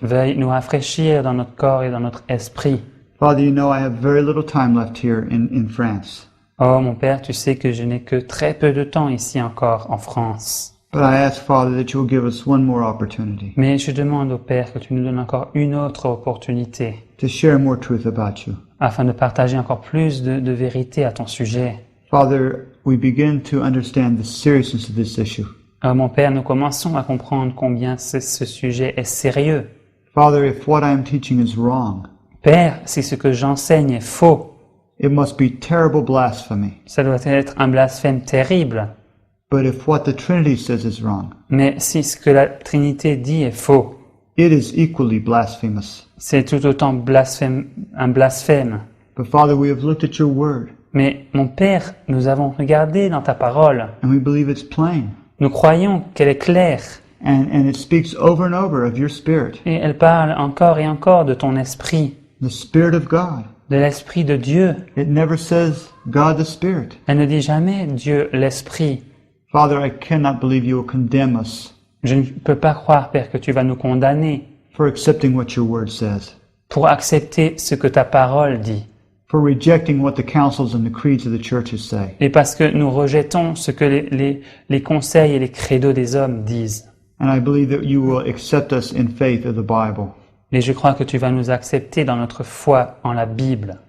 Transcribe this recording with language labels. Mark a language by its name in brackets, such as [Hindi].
[French] veuille nous rafraîchir dans notre corps et dans notre esprit. [English] Father, you know I have very little time left here in France. [French] Oh mon Père, tu sais que je n'ai que très peu de temps ici encore en France. [English] But I ask, Father, that you will give us one more opportunity [French] Mais je demande au Père que tu nous donnes encore une autre opportunité [English] to share more truth about you. [French] afin de partager encore plus de vérité à ton sujet. [English] Father, we begin to understand the seriousness of this issue. [French] Oh mon Père, nous commençons à comprendre combien ce sujet est sérieux. [English] Father, if what I am teaching is wrong, [French] Père, si ce que j'enseigne est faux, [English] it must be terrible blasphemy. [French] ça doit être un blasphème terrible. [English] But if what the Trinity says is wrong, [French] Mais si ce que la Trinité dit est faux, [English] it is equally blasphemous. [French] c'est tout autant un blasphème. [English] But Father, we have looked at your word, [French] Mais mon Père, nous avons regardé dans ta parole. [English] and we believe it's plain. [French] Nous croyons qu'elle est claire [English] And it speaks over and over of your Spirit, [French] et elle parle encore et encore de ton esprit, [English] the Spirit of God. [French] de l'esprit de Dieu. [English] It never says God the Spirit. [French] Elle ne dit jamais Dieu l'esprit. [English] Father, I cannot believe you will condemn us [French] Je ne peux pas croire, Père, que tu vas nous condamner [English] for accepting what your word says, [French] pour accepter ce que ta parole dit [English] for rejecting what the councils and the creeds of the churches say. [French] et parce que nous rejetons ce que les conseils et les credos des hommes disent. [English] And I believe that you will accept us in faith of the Bible, [French] Et je crois que tu vas nous accepter dans notre foi en la Bible